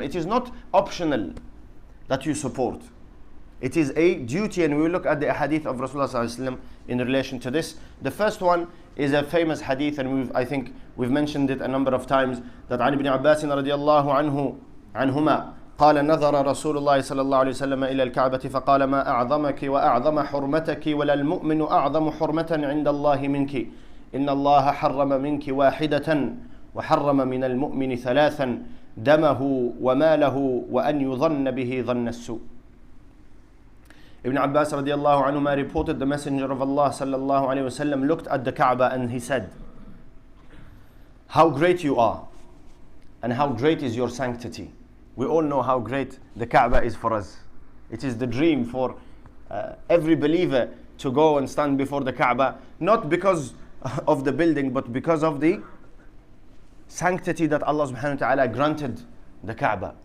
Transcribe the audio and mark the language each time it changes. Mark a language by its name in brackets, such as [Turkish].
[English] It is not optional that you support. It is a duty, and we will look at the hadith of Rasulullah sallallahu alaihi wasallam in relation to this. The first one is a famous hadith, and I think we've mentioned it a number of times, that [Arabic] عن ابن عباس رضي الله عنهما قال نظر رسول الله صلى الله عليه وسلم إلى الكعبة فقال ما أعظمك وأعظم حرمتك ولا المؤمن أعظم حرمة عند الله منك إن الله حرم منك واحدة وحرم من المؤمن ثلاثا دمه وماله وأن يظن به ظن السوء. [English] Ibn Abbas radiallahu anhuma reported the Messenger of Allah sallallahu alayhi wasallam looked at the Kaaba and he said, how great you are and how great is your sanctity. We all know how great the Kaaba is for us. It is the dream for every believer to go and stand before the Kaaba, not because of the building, but because of the sanctity that Allah subhanahu wa ta'ala granted the Kaaba.